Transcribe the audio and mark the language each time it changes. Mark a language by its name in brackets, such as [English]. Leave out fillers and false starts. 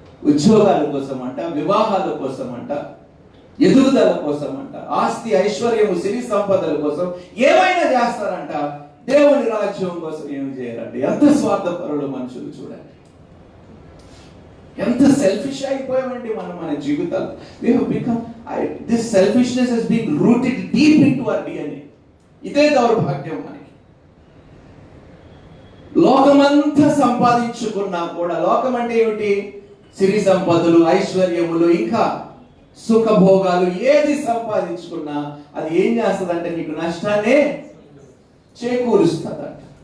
[Telugu] ఉద్యోగాల కోసం అంట, వివాహాల కోసం అంట, ఎదుగుదల కోసం అంట, ఆస్తి ఐశ్వర్యము సిరి సంపదల కోసం ఏమైనా చేస్తారంట. దేవుని రాజ్యం కోసం ఏమి చేయరండి. ఎంత స్వార్థపరులు మనుషులు చూడండి. ఎంత సెల్ఫిష్ అయిపోయామండి మనం మన జీవితాలు. [English] We have become, this selfishness has been rooted deep into our DNA. [Telugu] ఇదే దౌర్భాగ్యం మనకి. లోకమంతా సంపాదించుకున్నా కూడా, లోకం అంటే ఏమిటి? సిరి సంపదలు, ఐశ్వర్యములు, ఇంకా సుఖభోగాలు, ఏది సంపాదించుకున్నా అది ఏం చేస్తుందంటే నీకు నష్టాన్ని చేకూరుస్తుందంట.